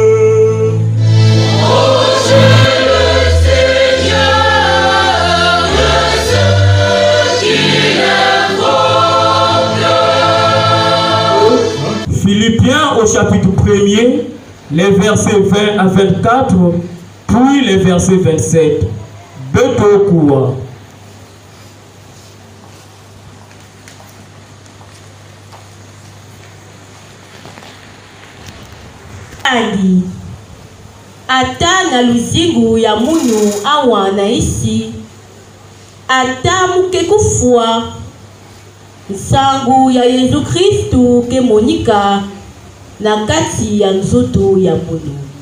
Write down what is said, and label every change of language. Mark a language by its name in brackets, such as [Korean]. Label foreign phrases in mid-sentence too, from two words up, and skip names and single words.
[French] Proche le Seigneur de ceux qui l'invoquent. Philippiens au chapitre 1er, les versets 20 à 24, puis les versets 27. Deux cours. [Kituba (Democratic Republic of Congo)] Andi ata na luzingu ya munu awa na isi ata muke kufua nsangu ya Yesu Kristu ke monika na kati ya nzoto ya munu.